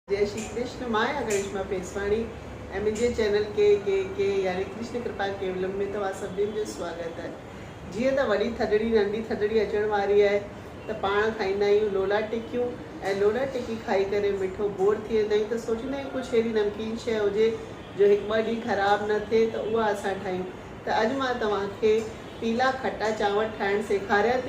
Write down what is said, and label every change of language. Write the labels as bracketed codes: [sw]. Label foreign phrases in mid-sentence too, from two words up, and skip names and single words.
[sd] जय श्री कृष्ण। मां करिश्मा पेसवाणी ऐं मुंहिंजे चैनल के यानी कृष्ण कृपा केवलम में तव्हां सभिनीनि जो स्वागत है। जीअं त वॾी थधिड़ी नंढी थधिड़ी अचण वारी आहे त पाण खाईंदा आहियूं लोला टिकियूं ऐं लोला टिकी खाई करे मिठो बोर थी वेंदा आहियूं त सोचींदा आहियूं कुझु अहिड़ी नमकीन शइ हुजे जो हिकु ॿ ॾींहं ख़राबु न थिए त उहा असां ठाहियूं। त अॼु मां तव्हांखे पीला खटा चांवर ठाहिणु सेखारियां थी।